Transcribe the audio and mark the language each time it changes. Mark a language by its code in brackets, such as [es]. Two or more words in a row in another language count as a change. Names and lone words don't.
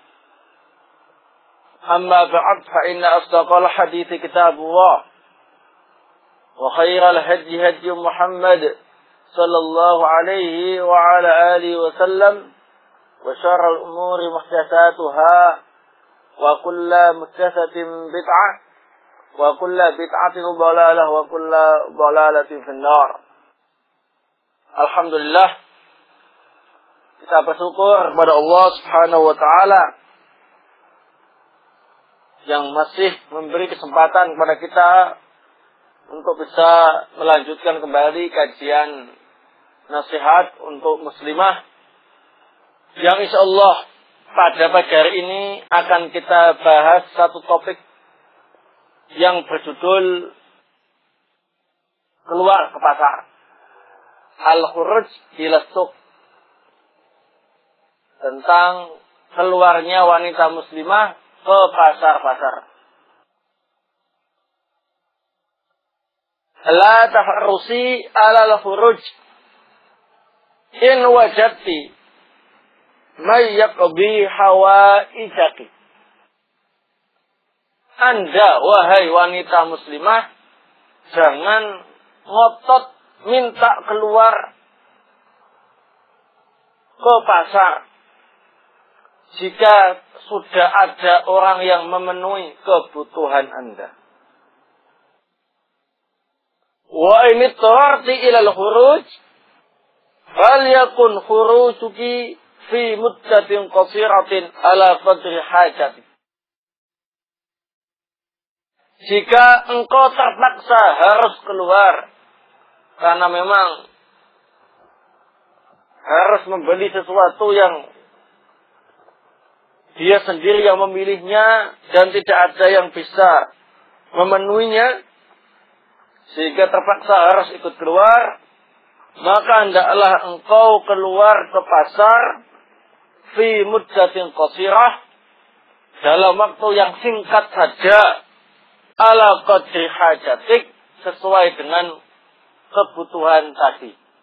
[ar] أما بعد فإن أصدق الحديث كتاب الله وخير الهدي هدي محمد صلى الله عليه وعلى آله وسلم وشر الأمور محدثاتها وكل محدثة بدعة وكل بدعة ضلالة وكل ضلالة في النار. [id] Alhamdulillah, kita bersyukur kepada Allah [ar] سبحانه وتعالى [id] yang masih memberi kesempatan kepada kita untuk bisa melanjutkan kembali kajian nasihat untuk muslimah yang insyaallah pada pagi hari ini akan kita bahas satu topik yang berjudul keluar ke pasar. [ar] Al-Khuruj ila Suq, [id] tentang keluarnya wanita muslimah ke pasar-pasar. [ar] لا تحرصي على الخروج إن وجدت من يقضي حوائجك. [id] Anda, wahai wanita muslimah, jangan ngotot minta keluar ke pasar jika sudah ada orang yang memenuhi kebutuhan Anda. [ar] وإن اضطررت إلى الخروج فليكن خروجك في مدة قصيرة على قدر الحاجة. [id] Jika engkau terpaksa harus keluar karena memang harus membeli sesuatu yang dia sendiri yang memilihnya dan tidak ada yang bisa memenuhinya, sehingga terpaksa harus ikut keluar, maka hendaklah engkau keluar ke pasar [ar] في مدة قصيرة, [id] dalam waktu yang singkat saja, [ar] على قدر حاجتك, [id] sesuai dengan kebutuhan tadi.